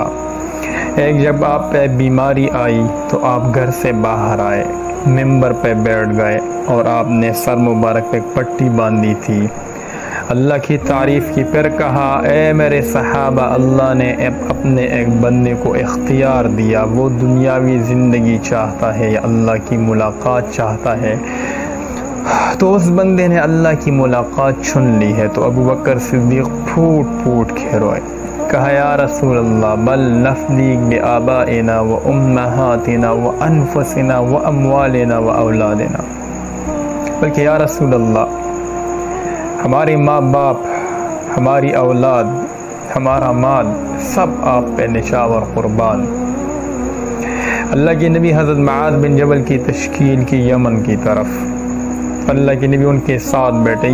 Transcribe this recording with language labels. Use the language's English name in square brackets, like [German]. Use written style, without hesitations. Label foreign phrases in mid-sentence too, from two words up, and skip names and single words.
[Urdu] ایک جب آپ پہ بیماری آئی تو آپ گھر سے باہر آئے، ممبر پہ بیٹھ گئے اور آپ نے سر مبارک پہ ایک پٹی باندھی تھی، اللہ کی تعریف کی، پھر کہا اے میرے صحابہ اللہ نے اپنے ایک بندے کو اختیار دیا، وہ دنیاوی زندگی چاہتا ہے یا اللہ کی ملاقات چاہتا ہے، تو اس بندے نے اللہ کی ملاقات چن لی ہے۔ تو ابو بکر صدیق پھوٹ پھوٹ کے روئے، کہا [Arabic] یا رسول اللہ بل نفدیک بآبائنا و امہاتنا و انفسنا و اموالنا و اولادنا، [Urdu] بلکہ [Arabic] یا رسول اللہ [Urdu] ہمارے ماں باپ، ہماری اولاد، ہمارا مال سب آپ پہ نچھاور قربان۔ اللہ کے نبی حضرت معاذ بن جبل کی تشکیل کی یمن کی طرف، اللہ کے نبی ان کے ساتھ بیٹھے۔